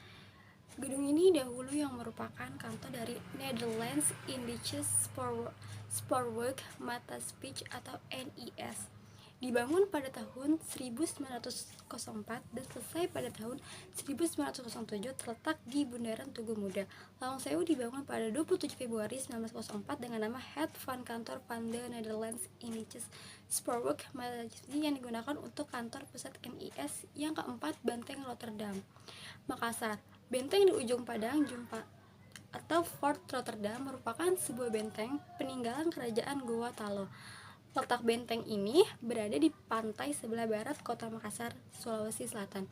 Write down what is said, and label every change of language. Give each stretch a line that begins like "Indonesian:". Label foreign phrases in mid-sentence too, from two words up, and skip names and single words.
Indonesian: Gedung ini dahulu yang merupakan kantor dari Netherlands Indische Spoorweg Maatschappiij atau NIS. Dibangun pada tahun 1904 dan selesai pada tahun 1907 terletak di Bundaran Tugu Muda. Lawang Sewu dibangun pada 27 Februari 1904 dengan nama Het van Kantor van de Netherlands Indische Spoorweg Maatschappiij yang digunakan untuk kantor pusat NIS. Yang keempat, Benteng Rotterdam, Makassar. Benteng di ujung Padang Jumpa atau Fort Rotterdam merupakan sebuah benteng peninggalan kerajaan Goa Talo. Letak benteng ini berada di pantai sebelah barat kota Makassar, Sulawesi Selatan.